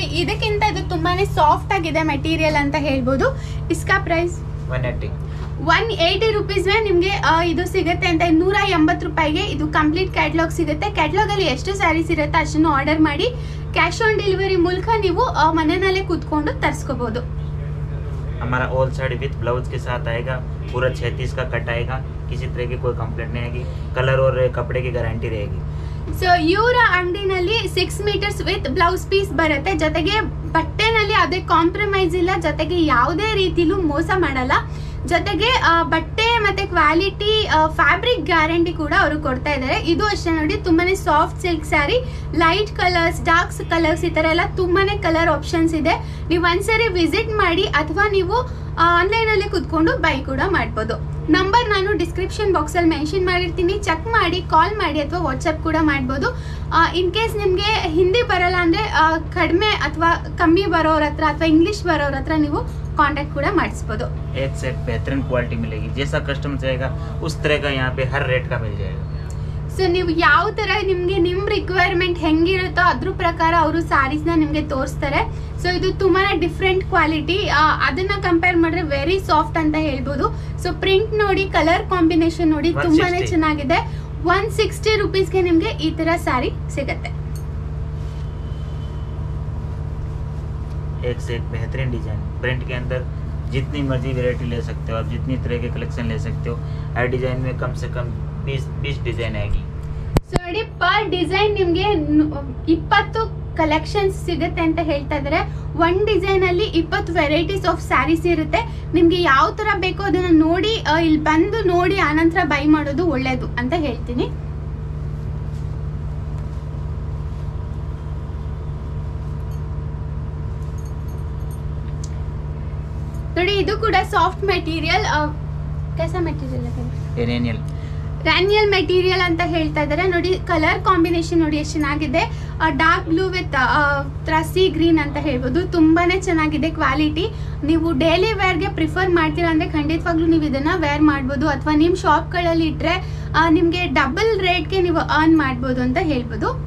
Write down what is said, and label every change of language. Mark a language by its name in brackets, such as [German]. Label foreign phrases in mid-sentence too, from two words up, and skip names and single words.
[Kannada] ಇದಕ್ಕಿಂತ ಇದು ತುಂಬಾನೇ ಸಾಫ್ಟ್ ಆಗಿದೆ ಮೆಟೀರಿಯಲ್ ಅಂತ ಹೇಳ್ಬೋದು. ಇಸ್ಕಾ [English] price 180 rupees [Kannada] ನಿಮ್ಗೆ ಇದು ಸಿಗುತ್ತೆ ಅಂತ. 180 ರೂಪಾಯಿಗೆ ಇದು [English] complete catalogue [Kannada] ಸಿಗುತ್ತೆ. ಕ್ಯಾಟ್ಲಾಗ್ ಅಲ್ಲಿ ಎಷ್ಟು ಸ್ಯಾರೀಸ್ ಇರುತ್ತೆ ಅಷ್ಟನ್ನು ಆರ್ಡರ್ ಮಾಡಿ [English] cash on delivery [Kannada] ಮೂಲಕ ನೀವು ಮನೆಯಲ್ಲೇ ಕೂತ್ಕೊಂಡು ತರಿಸ್ಕೋಬಹುದು. [Hindi] हमारा [English] all saree with blouse [Hindi] के साथ आएगा. पूरा 36 का कट आएगा. किसी तरह की कोई कंप्लेंट नहीं आएगी. कलर और कपड़े की गारंटी रहेगी. [Kannada] ಸೊ ಇವರ ಅಂಗಡಿನಲ್ಲಿ [English] 6 meters with blouse piece [Kannada] ಬರುತ್ತೆ. ಜೊತೆಗೆ ಬಟ್ಟೆನಲ್ಲಿ ಅದೇ ಕಾಂಪ್ರಮೈಸ್ ಇಲ್ಲ, ಜೊತೆಗೆ ಯಾವುದೇ ರೀತಿಲೂ ಮೋಸ ಮಾಡಲ್ಲ. ಜೊತೆಗೆ ಬಟ್ಟೆ ಮತ್ತೆ [English] quality fabric guarantee [Kannada] ಕೂಡ ಅವರು ಕೊಡ್ತಾ ಇದ್ದಾರೆ. ಇದು ಅಷ್ಟೇ ನೋಡಿ, ತುಂಬಾನೇ [English] soft silk saree. light colors, dark colors, [Kannada] ಈ ತರ ಎಲ್ಲ ತುಂಬಾನೇ [English] color options [Kannada] ಇದೆ. ನೀವು ಒಂದ್ಸರಿ ವಿಸಿಟ್ ಮಾಡಿ ಅಥವಾ ನೀವು ಆನ್ಲೈನ್ ಅಲ್ಲಿ ಕುತ್ಕೊಂಡು ಬೈ ಕೂಡ ಮಾಡ್ಬೋದು. ನಂಬರ್ ನಾನು [English] description box [Kannada] ಅಲ್ಲಿ ಮೆನ್ಷನ್ ಮಾಡಿರ್ತೀನಿ. ಚೆಕ್ ಮಾಡಿ, ಕಾಲ್ ಮಾಡಿ ಅಥವಾ ವಾಟ್ಸ್ಆಪ್ ಕೂಡ ಮಾಡ್ಬೋದು. [English] in case [Kannada] ನಿಮ್ಗೆ ಹಿಂದಿ ಬರಲ್ಲ ಅಂದ್ರೆ ಕಡಿಮೆ ಅಥವಾ ಕಮ್ಮಿ ಬರೋರ ಹತ್ರ ಅಥವಾ ಇಂಗ್ಲಿಷ್ ಬರೋರ ಹತ್ರ ನೀವು ಕಾಂಟ್ಯಾಕ್ಟ್ ಕೂಡ ಮಾಡಿಸ್ಬೋದು. [Hindi] एक से बेहतरीन क्वालिटी मिलेगी. जैसा कस्टमर चाहेगा उस तरह का यहाँ पे हर रेट का मिल जाएगा. [Kannada] ಸೊ ನೀವು ಯಾವ ತರ ನಿಮ್ಗೆ ನಿಮ್ ರಿಕ್ವೈರ್ಮೆಂಟ್ ಹೆಂಗಿರುತ್ತೋ ಅದ್ರ ಪ್ರಕಾರ ಅವರು ಸ್ಯಾರೀಸ್ ನ ನಿಮ್ಗೆ ತೋರಿಸ್ತಾರೆ. ಸೊ ಇದು ತುಂಬಾನೇ [English] different quality. [Kannada] ಅದನ್ನ ಕಂಪೇರ್ ಮಾಡಿದ್ರೆ [English] very soft [Kannada] ಅಂತ ಹೇಳ್ಬೋದು. ಸೊ ಪ್ರಿಂಟ್ ನೋಡಿ, [English] color combination [Kannada] ನೋಡಿ, ತುಂಬಾನೇ ಚೆನ್ನಾಗಿದೆ. 160 ರುಪೀಸ್ಗೆ ನಿಮ್ಗೆ ಈ ತರ ಸ್ಯಾರಿ ಸಿಗತ್ತೆ. [Hindi] एक से एक बेहतरीन डिजाइन. प्रिंट के अंदर जितनी मर्जी वैरायटी ले सकते हो आप, जितनी तरह के कलेक्शन ले सकते हो. हर डिजाइन में कम से कम 20 डिजाइन आएगी. [Kannada] ಸೊ ನೋಡಿ, [English] per design [Kannada] ನಿಮ್ಗೆ 20 ಕಲೆಕ್ಷನ್ಸ್ ಸಿಗುತ್ತೆ ಅಂತ ಹೇಳ್ತಾ ಇದ್ದಾರೆ. ಒಂದ್ ಡಿಸೈನ್ ಅಲ್ಲಿ [English] 20 varieties of sarees [Kannada] ಇರುತ್ತೆ. ನಿಮ್ಗೆ ಯಾವ ತರ ಬೇಕೋ ಅದನ್ನ ನೋಡಿ ಇಲ್ಲಿ ಬಂದು ನೋಡಿ ಆನಂತರ ಬೈ ಮಾಡೋದು ಒಳ್ಳೇದು ಅಂತ ಹೇಳ್ತೀನಿ. ನೋಡಿ ಇದು ಕೂಡ [English] soft material. [Hindi] कैसा मटेरियल है? [English] rayon material [Kannada] ಅಂತ ಹೇಳ್ತಾ ಇದ್ದಾರೆ. ನೋಡಿ [English] color combination [Kannada] ನೋಡಿ ಎಷ್ಟು ಚೆನ್ನಾಗಿದೆ. [English] dark blue with sea green [Kannada] ಅಂತ ಹೇಳ್ಬೋದು. ತುಂಬಾನೇ ಚೆನ್ನಾಗಿದೆ ಕ್ವಾಲಿಟಿ. ನೀವು [English] daily wear [Kannada] ಪ್ರಿಫರ್ ಮಾಡ್ತೀರಾ ಅಂದ್ರೆ ಖಂಡಿತವಾಗ್ಲೂ ನೀವು ಇದನ್ನ ವೇರ್ ಮಾಡ್ಬೋದು. ಅಥವಾ ನಿಮ್ಮ ಶಾಪ್ಗಳಲ್ಲಿ ಇಟ್ರೆ ನಿಮ್ಗೆ [English] double rate [Kannada] ನೀವು ಅರ್ನ್ ಮಾಡ್ಬೋದು ಅಂತ ಹೇಳ್ಬೋದು.